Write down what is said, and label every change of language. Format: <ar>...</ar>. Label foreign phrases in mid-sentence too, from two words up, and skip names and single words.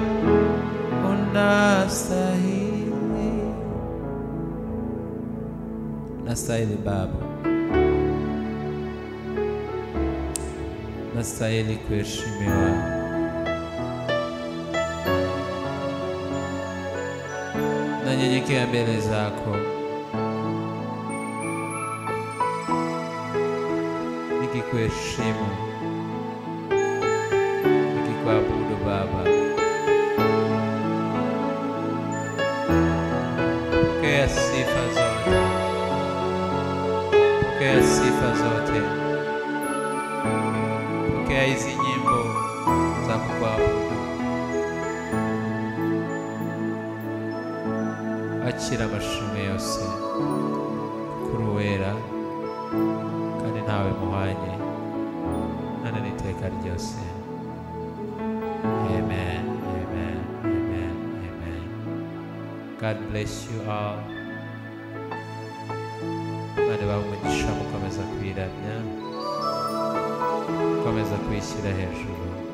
<sw>unastahili, unastahili Baba, unastahili kuheshimiwa, nanyenyekea mbele zako nikikuheshimu, nikikuabudu Baba. Pokea sifa zote, pokea sifa zote, pokea hizi nyimbo za kukuabudu.</sw> <rw>Akira amashimwe yose kuri uwera kandi ntawe muhanye none n'iteka ryose. Amen, amen, amen, amen.</rw> <en>God bless you all.</en> <rw>Bane bawe umugisha mukomeza kwiramya, mukomeza kwishyira hejuru.</rw>